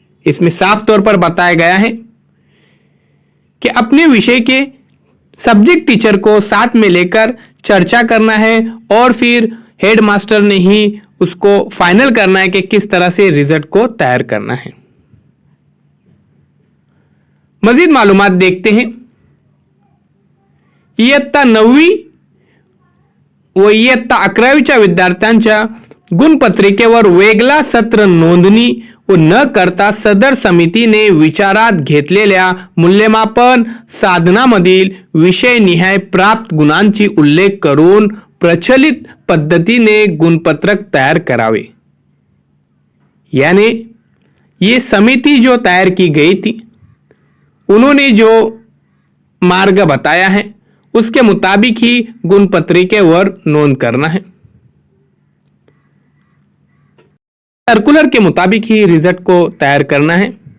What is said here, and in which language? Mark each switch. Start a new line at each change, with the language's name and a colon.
Hindi: इसमें साफ तौर पर बताया गया है कि अपने विषय के सब्जेक्ट टीचर को साथ में लेकर चर्चा करना है और फिर हेडमास्टर ने ही उसको फाइनल करना है कि किस तरह से रिजल्ट को तैयार करना है। मजीद मालूमात देखते हैं।
Marathi: इयत्ता 9वी व इयत्ता 11वीच्या विद्यार्थ्यांच्या गुणपत्रिकेवर वेगळा सत्र नोंदणी व न करता सदर समितीने विचारात घेतलेल्या मूल्यमापन साधनामधील विषयनिहाय प्राप्त गुणांची उल्लेख करून प्रचलित पद्धतीने गुणपत्रक तैयार करावे।
Hindi: यानी ये समिति जो तैयार की गई थी उन्होंने जो मार्ग बताया है उसके मुताबिक ही
Marathi: गुणपत्रिकेवर नोंद
Hindi: करना है। सर्कुलर के मुताबिक ही रिजल्ट को तैयार करना है।